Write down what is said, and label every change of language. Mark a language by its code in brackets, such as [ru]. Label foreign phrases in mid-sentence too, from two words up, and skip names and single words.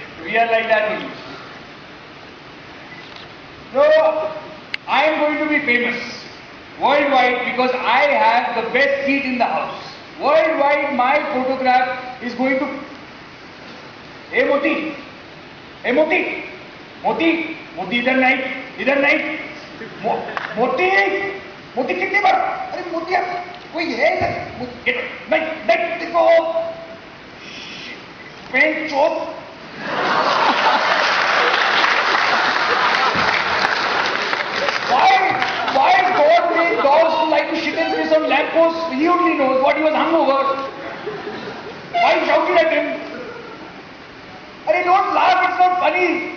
[en] We are like that only. So, I am going to be famous worldwide because I have the best seat in the house. Worldwide, my photograph is going to... Hey Moti! Hey Moti! [hi] Moti! Moti इधर नहीं! Moti! Moti कितनी बार? अरे मोती यार कोई है इधर? नहीं देखो पेन चोप [en] Why God made dogs to like to shit and piss on lampposts? He only knows what he was hungover. Why shouted at him? Arey, don't laugh, it's not funny.